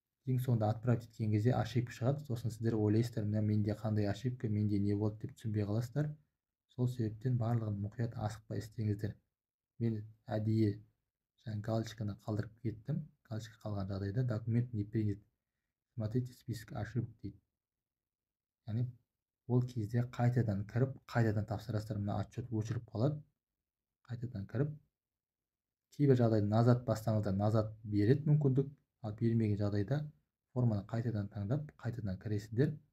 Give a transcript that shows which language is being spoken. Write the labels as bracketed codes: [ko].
[kk] Ең соңында отправить еткен кезде ошибка шығады, сосын сіздер ойлайсыздар, менде қандай ошибка, менде не болды деп түсінбей қаласыздар. Сол себептен барлығын мұқият асықпай істеңіздер. Мен әдейі галочканы қалдырып кеттім. Галочка қалған жағдайда [ru] документ не принят. Смотрите список ошибок [kk] дейді. Яғни ол кезде қайтадан кіріп, қайтадан тапсырасыздар. Мына отчет өшіріп қалады. Қайтадан кіріп, кейбір жағдайда назад бассаңыздар назад береді мүмкіндік, Ал бермеген жағдайда форманы қайтадан таңдап, қайтадан кіресіздер.